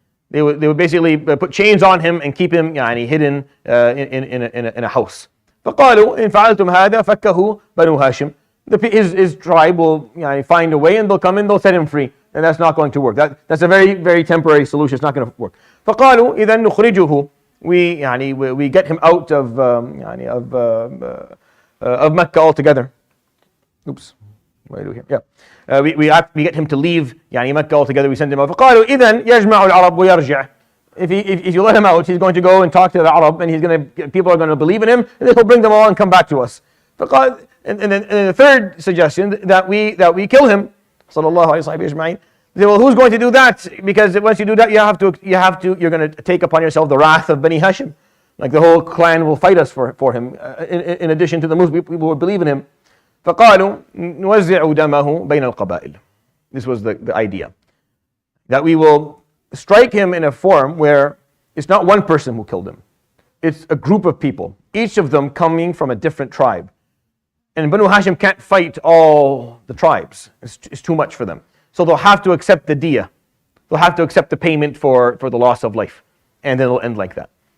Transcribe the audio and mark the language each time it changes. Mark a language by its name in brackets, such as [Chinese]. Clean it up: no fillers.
[English] They would basically put chains on him and keep him hidden in a house. [Arabic] فقالوا إن فعلتم هذا فكه بنو هاشم. [English] His tribe will find a way, and they'll come in, they'll set him free. And that's not going to work. That's a very, very temporary solution. It's not going to work. [Arabic] فقالوا إذا نخرجه. [English] We get him out of Mecca altogether. Oops. What do I do here? Yeah. We get him to leave يعني Mecca altogether. We send him out. [Arabic] فقالوا إذن يجمع العرب ويرجع. [English] If you let him out, he's going to go and talk to the Arab, and people are going to believe in him, and then he'll bring them all and come back to us. And then the third suggestion that we kill him. Sallallahu alaihi wasallam. They say, well, who's going to do that? Because once you do that, you're going to take upon yourself the wrath of Bani Hashim. Like the whole clan will fight us for him. In addition to the Muslim people who believe in him. [Arabic] فقالوا نوزع دمه بين القبائل. [English] This was the idea. That we will strike him in a form where it's not one person who killed him. It's a group of people, each of them coming from a different tribe. And Banu Hashim can't fight all the tribes. It's too much for them. So they'll have to accept the diya. They'll have to accept the payment for the loss of life. And then it'll end like that.